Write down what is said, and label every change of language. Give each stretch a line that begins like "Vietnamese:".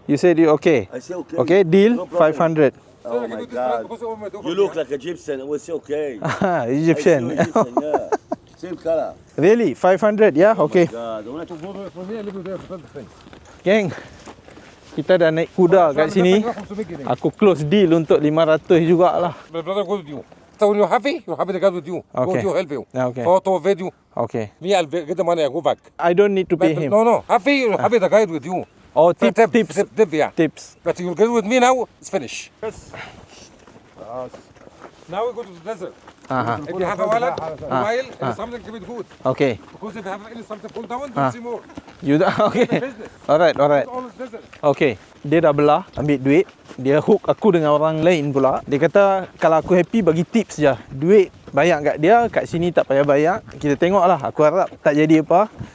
English: You said you okay. I say okay. Okay, deal. No problem. 500. Oh my God. You look like Egyptian. I will say okay. Egyptian. I saw Egyptian, yeah. Same color. Really? 500? Yeah, okay. God, don't From here, live there, the thing.
Malay: Geng, kita dah naik kuda kat sini. Aku
English: close deal
Malay: untuk 500 jugalah.
English: My brother go with you. So when you're happy the guy with you. Go Okay. with you, help you. Okay. Photo, video. Okay. Me, I'll get the money, I go back. I don't need to pay him. No. Happy the guy with you. Oh, tips. Tip, yeah. Tips. But you get with me now, it's finished. Yes. Now we go to the desert. If you have a wallet, mobile, and something, give it good. Okay. Because if you have any something pull down, don't see more. You dah okay. Alright. It's all desert.
Malay: Okay. Dia dah belah, ambil duit. Dia hook aku dengan orang lain pula. Dia kata kalau aku happy bagi tips je. Duit bayar kat dia, kat sini tak payah bayar. Kita tengoklah. Aku harap tak jadi apa.